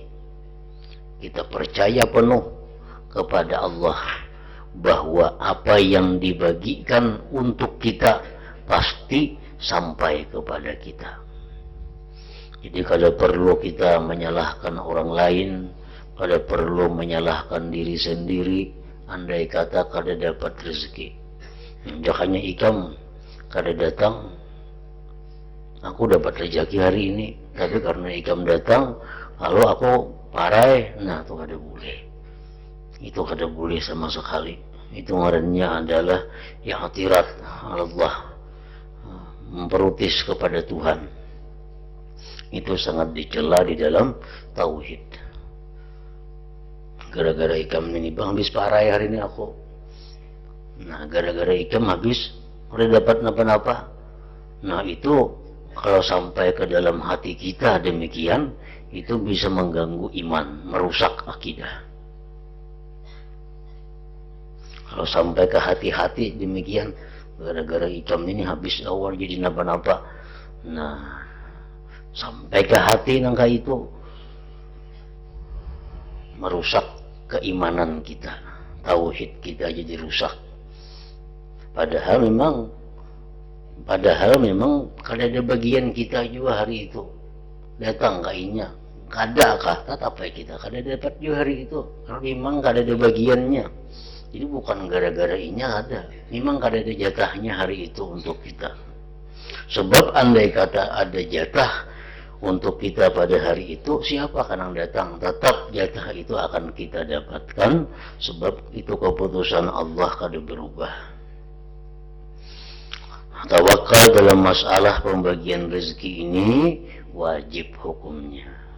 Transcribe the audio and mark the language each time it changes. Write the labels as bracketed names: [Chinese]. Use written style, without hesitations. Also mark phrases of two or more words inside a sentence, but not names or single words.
[Indonesian] Kita percaya penuh kepada Allah bahwa apa yang dibagikan untuk kita pasti sampai kepada kita. [Banjar] Jadi kada perlu kita menyalahkan orang lain, kada perlu menyalahkan diri sendiri andai kata kada dapat rezeki. Jangannya ikam kada datang, aku dapat rezeki hari ini, tapi karena ikam datang lalu aku parai, nah itu kada boleh. Itu kada boleh sama sekali. Itu ngarannya adalah i'tirat Allah, memprotes kepada Tuhan. [Indonesian] Itu sangat dicela di dalam tauhid. [Banjar] Gara-gara ikam ini bang habis parai hari ini aku. Nah gara-gara ikam habis udah dapat napa-napa. [Indonesian] Nah itu kalau sampai ke dalam hati kita demikian, itu bisa mengganggu iman, merusak akidah. Kalau sampai ke hati-hati demikian, [Banjar] gara-gara ikam ini habis awal jadi napa-napa. [Indonesian] Nah, sampai ke hati nangka itu merusak keimanan kita, tauhid kita jadi rusak. [Banjar] Padahal memang kada ada bagian kita juga hari itu. Datang kainya, kada kah tetap kita kada dapat juga hari itu. Karena memang kada ada bagiannya. Jadi bukan gara-gara inya ada, memang kada ada jatahnya hari itu untuk kita. [Indonesian] Sebab andai kata ada jatah untuk kita pada hari itu, siapa yang datang? Tetap jatah itu akan kita dapatkan, sebab itu keputusan Allah kada berubah. Tawakal dalam masalah pembagian rezeki ini wajib hukumnya.